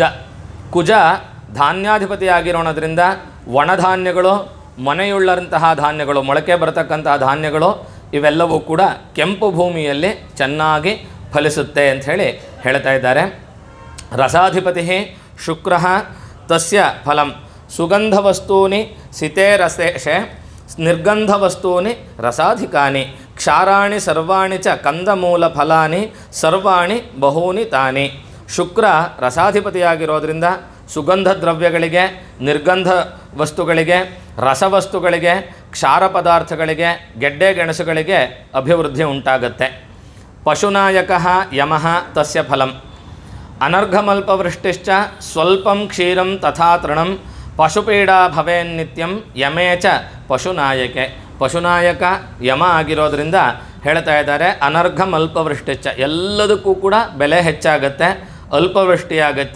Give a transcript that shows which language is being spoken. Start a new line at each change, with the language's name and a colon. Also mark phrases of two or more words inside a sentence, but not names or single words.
Kannada: ಕುಜ ಧಾನ್ಯಾಧಿಪತಿಯಾಗಿರೋಣದ್ರಿಂದ ಒಣಧಾನ್ಯಗಳು, ಮೊನೆಯುಳ್ಳಂತಹ ಧಾನ್ಯಗಳು, ಮೊಳಕೆ ಬರತಕ್ಕಂತಹ ಧಾನ್ಯಗಳು ಇವೆಲ್ಲವೂ ಕೂಡ ಕೆಂಪು ಭೂಮಿಯಲ್ಲಿ ಚೆನ್ನಾಗಿ ಫಲಿಸುತ್ತೆ ಅಂಥೇಳಿ ಹೇಳ್ತಾ ಇದ್ದಾರೆ.
Sanskrit: ರಸಾಧಿಪತಿ ಶುಕ್ರ ತಸ್ಯ ಫಲಂ ಸುಗಂಧವಸ್ತೂನಿ ಸಿತೆ ರಸೇಶೆ ನಿರ್ಗಂಧವಸ್ತೂನಿ ರಸಾಧಿಕಾನಿ ಕ್ಷಾರಾಣಿ ಸರ್ವಾಣಿ ಚ ಕಂದಮೂಲ ಫಲಾನಿ ಸರ್ವಾಣಿ ಬಹೂನಿ ತಾನಿ.
Kannada: ಶುಕ್ರ ರಸಾಧಿಪತಿಯಾಗಿರೋದ್ರಿಂದ ಸುಗಂಧ ದ್ರವ್ಯಗಳಿಗೆ, ನಿರ್ಗಂಧ ವಸ್ತುಗಳಿಗೆ, ರಸವಸ್ತುಗಳಿಗೆ, ಕ್ಷಾರ ಪದಾರ್ಥಗಳಿಗೆ, ಗೆಡ್ಡೆ ಗೆಣಸುಗಳಿಗೆ ಅಭಿವೃದ್ಧಿ ಉಂಟಾಗುತ್ತೆ.
Sanskrit: ಪಶುನಾಯಕ ಯಮಃ ತಸ್ಯ ಫಲಂ ಅನರ್ಘಮಲ್ಪವೃಷ್ಟಿಶ್ಚ ಸ್ವಲ್ಪಂ ಕ್ಷೀರಂ ತಥಾ ತೃಣಂ ಪಶುಪೀಡಾ ಭವೇನ್ನಿತ್ಯಂ ಯಮೇ ಚ ಪಶುನಾಯಕೆ.
Kannada: ಪಶುನಾಯಕ ಯಮ ಆಗಿರೋದ್ರಿಂದ ಹೇಳ್ತಾ ಇದ್ದಾರೆ ಅನರ್ಘಮಲ್ಪವೃಷ್ಟಿಶ್ಚ ಎಲ್ಲದಕ್ಕೂ ಕೂಡ ಬೆಲೆ ಹೆಚ್ಚಾಗುತ್ತೆ, ಅಲ್ಪವೃಷ್ಟಿಯಾಗುತ್ತೆ.